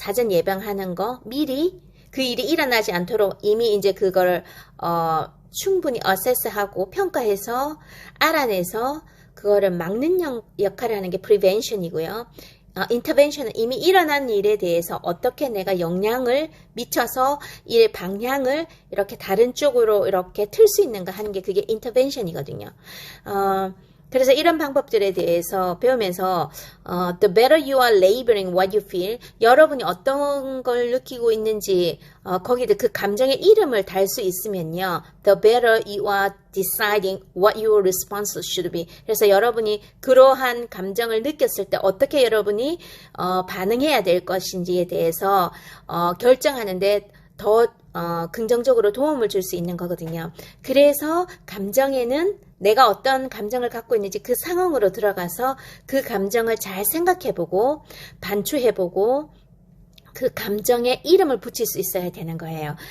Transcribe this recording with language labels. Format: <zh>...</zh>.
<ko>사전 예방하는 거 미리 그 일이 일어나지 않도록 이미 이제 그걸 충분히 어세스하고 평가해서 알아내서 그거를 막는 역할을 하는 게 prevention이고요. intervention은 이미 일어난 일에 대해서 어떻게 내가 영향을 미쳐서 일 방향을 이렇게 다른 쪽으로 이렇게 틀 수 있는가 하는 게 그게 intervention이거든요. 그래서 이런 방법들에 대해서 배우면서</ko> <en>the better you are labeling what you feel,</en> <ko>여러분이 어떤 걸 느끼고 있는지 거기에 그 감정의 이름을 달 수 있으면요,</ko> <en>the better you are deciding what your response should be.</en> <ko>그래서 여러분이 그러한 감정을 느꼈을 때 어떻게 여러분이 반응해야 될 것인지에 대해서 결정하는데 더 긍정적으로 도움을 줄 수 있는 거거든요. 그래서 감정에는 내가 어떤 감정을 갖고 있는지 그 상황으로 들어가서 그 감정을 잘 생각해보고 반추해보고 그 감정에 이름을 붙일 수 있어야 되는 거예요.</ko>